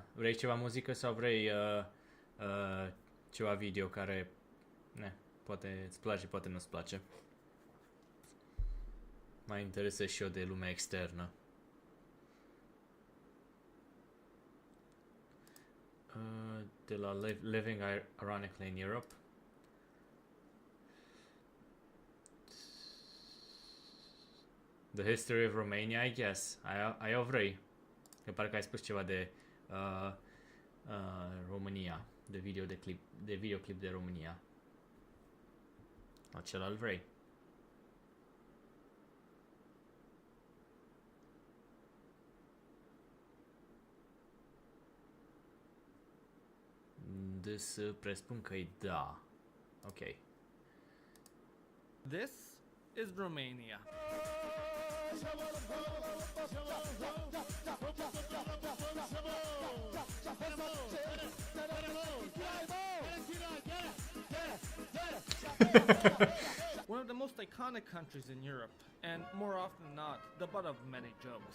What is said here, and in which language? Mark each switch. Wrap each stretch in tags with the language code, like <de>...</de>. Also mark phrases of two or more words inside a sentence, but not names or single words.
<ro>Vrei ceva muzică sau vrei ceva video care... Ne, poate îți place, poate nu-ți place. Mai interesez și eu de lumea externă. De la Living Ironically in Europe.</ro> <en>The History of Romania, I guess.</en> <ro>Aia o vrei. Că parcă ai spus ceva de România. De videoclip de România. Acela îl vrei. Deci presupun că e da. Ok.</ro> <en>This is Romania. One of the most iconic countries in Europe, and more often than not, the butt of many jokes.</en>